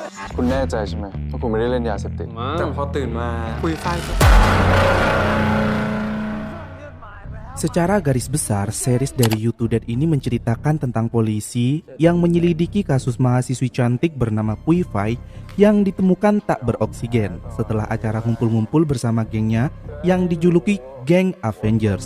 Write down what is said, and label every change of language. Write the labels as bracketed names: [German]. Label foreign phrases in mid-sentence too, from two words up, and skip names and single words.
[Thai] คุณแน่ใจใช่ไหมว่าคุณไม่ได้เล่นยาเสพติด แต่พอตื่นมาคุยไฟ [Indonesian] Secara garis besar, series dari YouTudet ini menceritakan tentang polisi yang menyelidiki kasus mahasiswi cantik bernama Pui Fai yang ditemukan tak beroksigen setelah acara ngumpul-ngumpul bersama gengnya yang dijuluki Geng Avengers.